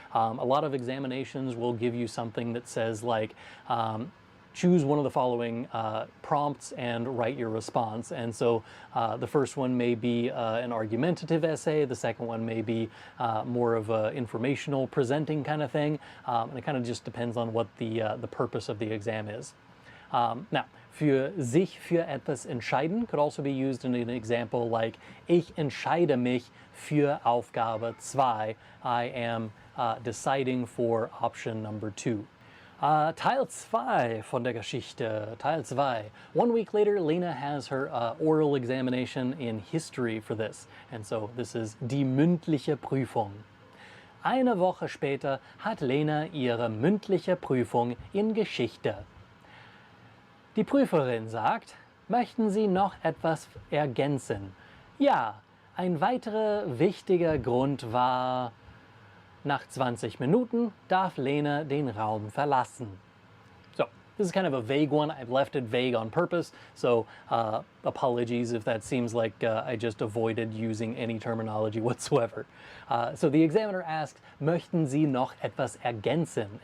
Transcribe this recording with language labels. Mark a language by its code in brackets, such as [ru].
[en] A lot of examinations will give you something that says like, choose one of the following prompts and write your response. And so the first one may be an argumentative essay, the second one may be more of an informational presenting kind of thing, and it kind of just depends on what the purpose of the exam is. Now, [de] für sich für etwas entscheiden [en] could also be used in an example like, [de] ich entscheide mich für Aufgabe 2. [en] I am deciding for option number 2. [de] Teil 2 von der Geschichte, Teil 2. [en] 1 week later, Lena has her oral examination in history for this. And so this is [de] die mündliche Prüfung. Eine Woche später hat Lena ihre mündliche Prüfung in Geschichte. Die Prüferin sagt, möchten Sie noch etwas ergänzen? Ja, ein weiterer wichtiger Grund war... Nach 20 Minuten darf Lena den Raum verlassen. [en] So, this is kind of a vague one. I've left it vague on purpose, so apologies if that seems like I just avoided using any terminology whatsoever. So the examiner asks, [de] möchten Sie noch etwas ergänzen?